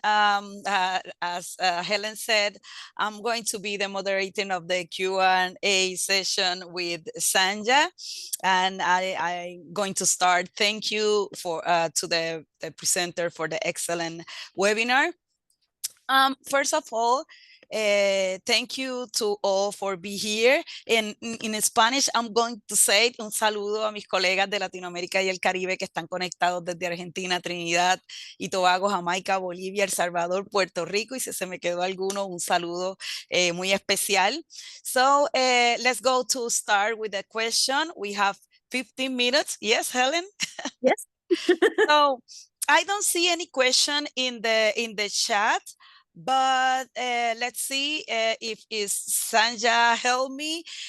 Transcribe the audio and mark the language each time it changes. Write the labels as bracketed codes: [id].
[en] As Helen said, I'm going to be the moderator of the Q&A session with Sanja, and I'm going to start. Thank you to the presenter for the excellent webinar. First of all, thank you to all for being here. In Spanish, I'm going to say [es] un saludo a mis colegas de Latinoamérica y el Caribe que están conectados desde Argentina, Trinidad y Tobago, Jamaica, Bolivia, El Salvador, Puerto Rico, y si se me quedó alguno, un saludo muy especial. [en] So let's go to start with the question. We have 15 minutes. Yes, Helen? Yes. So I don't see any question in the chat. But let's see if Sanja help me.